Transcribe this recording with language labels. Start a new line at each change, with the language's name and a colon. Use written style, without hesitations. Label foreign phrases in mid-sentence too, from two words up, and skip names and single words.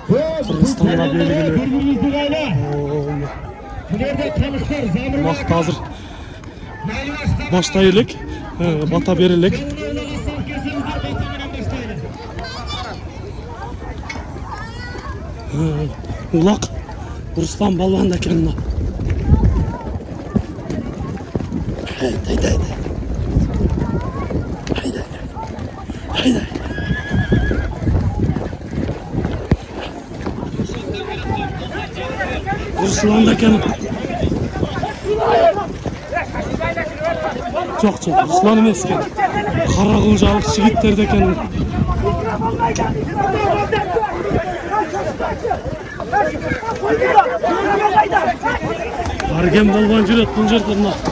Kyrgyz: Кыргызстанда белгилүү. Убакыт азыр баштай элек, бата берелек. Улак Рустам балуан экен мына. Haydi.
Kazakh: Ruslan eкен. Жоқ, Ruslan емес екен. Қарақұлжалық жігіттерде екен. Арген балуан жүреді бұл жерде мына.